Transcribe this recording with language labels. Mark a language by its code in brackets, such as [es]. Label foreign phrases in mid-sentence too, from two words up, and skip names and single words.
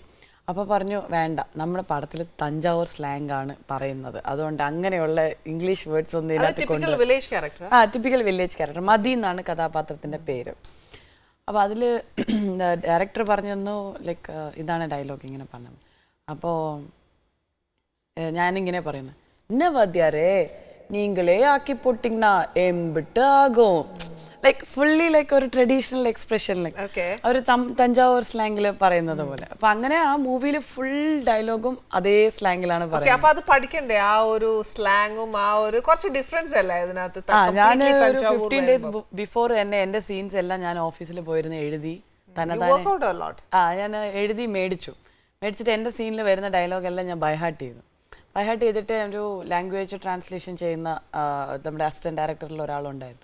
[ml] അപ്പോൾ പറഞ്ഞു വേണ്ട, നമ്മുടെ പടത്തിൽ തഞ്ചാവൂർ സ്ലാങ് ആണ് പറയുന്നത്, അതുകൊണ്ട് അങ്ങനെയുള്ള [en] English words [ml] ഒന്നും ഇല്ലാത്ത [en] typical village character [ml] മതി എന്നാണ് കഥാപാത്രത്തിന്റെ പേര്. അപ്പോൾ അതിൽ ഡയറക്ടർ പറഞ്ഞു തന്നു ലൈക്ക് ഇതാണ് ഡയലോഗ് ഇങ്ങനെ പറഞ്ഞത്. അപ്പോൾ ഞാനിങ്ങനെ പറയുന്നത്, [ta] என்ன வாத்தியாரே நீங்களே ஆக்கி போட்டிங்கன்னா எம்பிட்டு ஆகும், [en] like fully like [ml] ഒരു [en] traditional expression like [ml] ഒരു തഞ്ചാവൂർ സ്ലാങ്ങിൽ പറയുന്നത് പോലെ. അപ്പൊ അങ്ങനെ ആ മൂവിയിൽ ഫുൾ ഡയലോഗും അതേ സ്ലാങ്ങിലാണ് പറയുന്നത്. അപ്പൊ അത് പഠിക്കണ്ടേ ആ ഒരു സ്ലാങ്ങും ആ ഒരു കുറച്ച് ഡിഫറൻസ് അല്ലേ ഇതിനകത്ത്? ഞാൻ ഒരു 15 [en] days before [ml] തന്നെ എന്റെ സീൻസ് എല്ലാം ഞാൻ ഓഫീസിൽ പോയിരുന്ന് എഴുതി ഞാൻ എഴുതി മേടിച്ചിട്ട് എന്റെ സീനിൽ വരുന്ന ഡയലോഗ് എല്ലാം ഞാൻ ബൈഹാർട്ട് ചെയ്തിട്ട് ഒരു [en] language translation [ml] ചെയ്യുന്ന നമ്മുടെ അസിസ്റ്റന്റ് ഡയറക്ടറിൽ ഒരാളുണ്ടായിരുന്നു.